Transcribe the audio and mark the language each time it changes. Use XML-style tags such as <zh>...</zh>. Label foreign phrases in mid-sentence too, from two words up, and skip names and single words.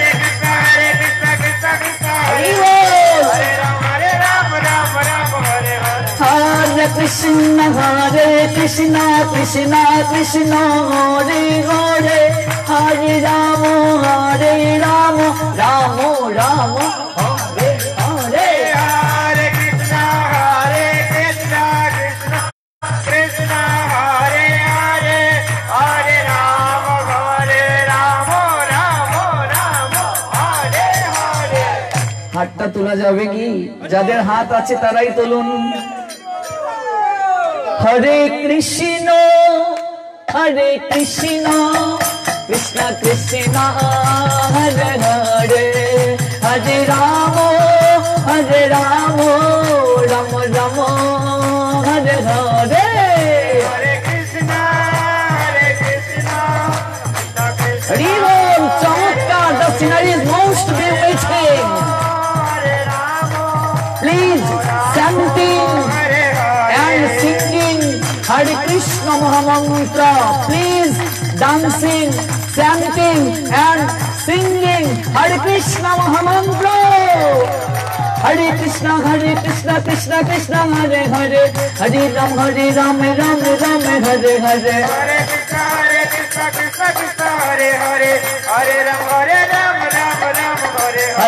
<sa>हरे कृष्ण कृष्ण कृष्ण हरे हरे, हरे राम राम राम हरे हरे। हरे कृष्ण कृष्ण कृष्ण हरे हरे, हरे राम राम हरे हरे।</sa> <bn>हाथটা তোলা যাবে কি? যাদের হাত আছে তারাই তুলুন।</bn> <sa>हरे कृष्ण कृष्ण कृष्ण हरे हरे, हरे राम राम राम हरे हरे।</sa> <hi>हरे कृष्ण हरि बोल। चमत्कार।</hi> <en>The scenery is most bewitching. Please chanting and singing Hare Krishna Mahamantra. Please dancing, chanting and singing Hare Krishna Mahamantra.</en> <sa>हरे कृष्ण कृष्ण कृष्ण हरे हरे, हरे राम राम हरे हरे। हरे कृष्ण कृष्ण कृष्ण हरे हरे, हरे राम राम हरे हरे।</sa>